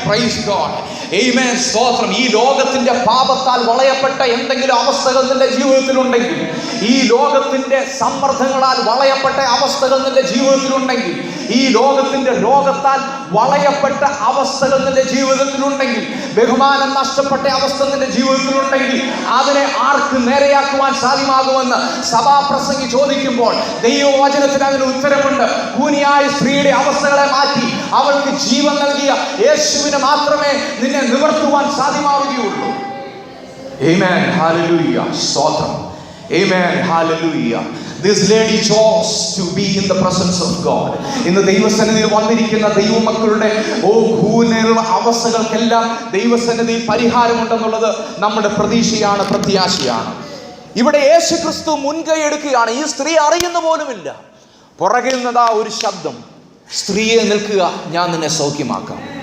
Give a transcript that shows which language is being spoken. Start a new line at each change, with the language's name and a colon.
English: praise God,
Malayalam: ആമേൻ, സ്തോത്രം. ഈ ലോകത്തിന്റെ പാപത്താൽ വളയപ്പെട്ട എന്തെങ്കിലും അവസ്ഥകൾ നിന്റെ ജീവിതത്തിലുണ്ടെങ്കിൽ, ഈ ലോകത്തിന്റെ സമ്മർദ്ദങ്ങളാൽ വളയപ്പെട്ട അവസ്ഥകൾ നിന്റെ ജീവിതത്തിലുണ്ടെങ്കിൽ, ഈ ലോകത്തിന്റെ രോഗത്താൽ വളയപ്പെട്ട അവസ്ഥകൾ നിന്റെ ജീവിതത്തിലുണ്ടെങ്കിൽ, ബഹുമാനം നഷ്ടപ്പെട്ട അവസ്ഥ നിന്റെ ജീവിതത്തിലുണ്ടെങ്കിൽ, അതിനെ ആർക്ക് നേരെയാക്കുവാൻ സാധ്യമാകുമെന്ന് സഭാപ്രസംഗി ചോദിക്കുമ്പോൾ ദൈവവചനത്തിന് അതിന് ഉത്തരമുണ്ട്. കൂനിയായ സ്ത്രീയുടെ അവസ്ഥകളെ മാറ്റി അവൾക്ക് ജീവൻ നൽകിയ യേശുവിന് മാത്രമേ നിന്നെ നിവർത്തുവാൻ സാധ്യമാവുകയുള്ളൂ. ആമേൻ, ഹല്ലേലൂയ, സ്തോത്രം. ആമേൻ, hallelujah.
English: This lady chose to be in the presence of God.
Malayalam: ഇന്ന് ദൈവസന്നിധിയിൽ വന്നിരിക്കുന്ന ദൈവമക്കളുടെ കൂനിലുള്ള അവസ്ഥകൾക്കെല്ലാം ദൈവസന്നിധിയിൽ പരിഹാരമുണ്ടെന്നുള്ളത് നമ്മുടെ പ്രതീക്ഷയാണ്, പ്രത്യാശയാണ്. ഇവിടെ യേശു ക്രിസ്തു മുൻകൈ എടുക്കുകയാണ്. ഈ സ്ത്രീ അറിയുന്ന പോലുമില്ല. പുറകിൽ നിന്നതാ ഒരു ശബ്ദം: സ്ത്രീയെ നിൽക്കുക, ഞാൻ നിന്നെ സൗഖ്യമാക്കാം.